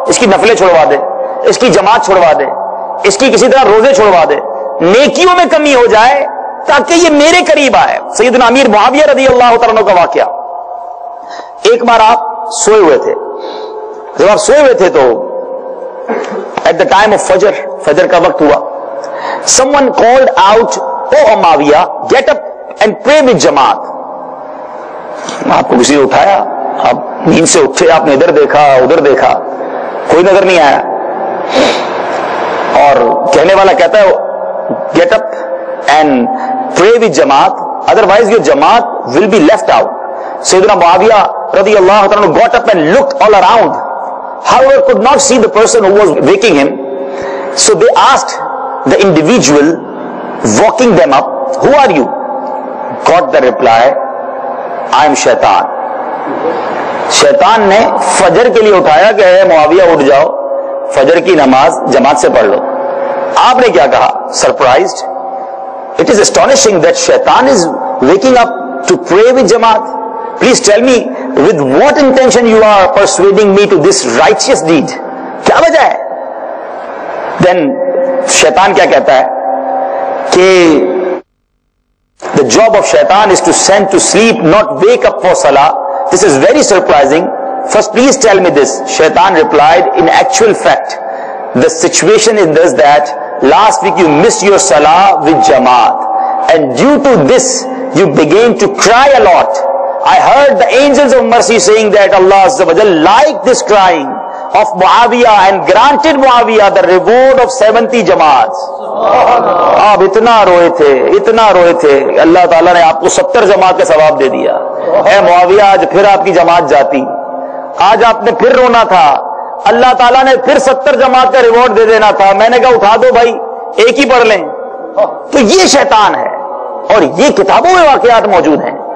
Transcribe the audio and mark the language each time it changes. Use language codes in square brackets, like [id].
[ur] اس کی نفلیں چھڑوا دے، اس کی جماعت چھڑوا دے، اس کی کسی طرح روزے چھڑوا دے، نیکیوں میں کمی ہو جائے تاکہ یہ میرے قریب آئے. سیدنا امیر معاویہ رضی اللہ تعالیٰ عنہ کا واقعہ. ایک بار آپ سوئے ہوئے تھے. جب آپ سوئے ہوئے تھے تو [en] at the time of فجر، [ur] فجر کا وقت ہوا. [en] someone called out, oh Muawiya, get up and pray with جماعت. [ur] آپ کو کسی نے اٹھایا، آپ نیند سے اٹھے آپ نے ادھر دیکھا ادھر دیکھا, کوئی نظر نہیں آیا, اور کہنے والا کہتا ہے [en] Get up and pray with جماعت, otherwise your جماعت will be left out. سیدنا معاویہ رضی اللہ تعالیٰ got up and looked all around, however could not see the person who was waking him. So they asked the individual walking them up, who are you? Got the reply, I am Shaitan. [ur] شیطان نے فجر کے لیے اٹھایا کہ اے معاویہ اٹھ جاؤ, فجر کی نماز جماعت سے پڑھ لو. آپ نے کیا کہا؟ Surprised. [en] It is astonishing that Shaitan is waking up to pray with Jamaat. Please tell me, with what intention you are persuading me to this righteous deed? [ur] کیا وجہ ہے؟ [en] Then Shaitan [ur] کیا کہتا ہے کہ [en] the job of Shaitan is to send to sleep, not wake up for Salah. This is very surprising. First, please tell me this. Shaitan replied, in actual fact, the situation is this, that last week you missed your Salah with Jamaat, and due to this you began to cry a lot. I heard the angels of mercy saying that Allah Azza wa Jalla liked this crying of Muawiyah and granted Muawiyah the reward of 70 Jamaats. [ur] آپ اتنا روئے تھے, اللہ تعالیٰ نے آپ کو 70 جماعت کا ثواب دے دیا. اے معاویہ, آج پھر آپ کی جماعت جاتی, آج آپ نے پھر رونا تھا, اللہ تعالیٰ نے پھر 70 جماعت کا ریوارڈ دے دینا تھا. میں نے کہا اٹھا دو بھائی, ایک ہی پڑھ لیں. تو یہ شیطان ہے, اور یہ کتابوں میں واقعات موجود ہیں.